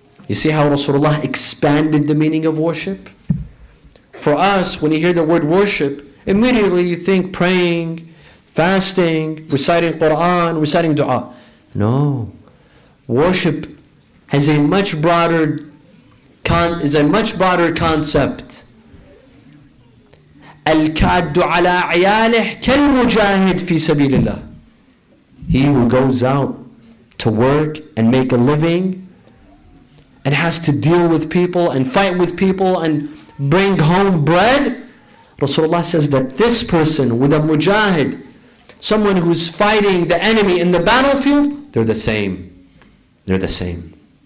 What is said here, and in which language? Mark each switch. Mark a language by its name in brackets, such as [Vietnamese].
[English] You see how Rasulullah expanded the meaning of worship? For us, when you hear the word worship, immediately you think praying, fasting, reciting Qur'an, reciting dua. No. Worship has a much broader concept. [Arabic] الكاد على عياله كالمجاهد في سبيل الله. [English] He who goes out to work and make a living and has to deal with people and fight with people and bring home bread, Rasulullah says that this person with a mujahid, someone who's fighting the enemy in the battlefield, they're the same. They're the same.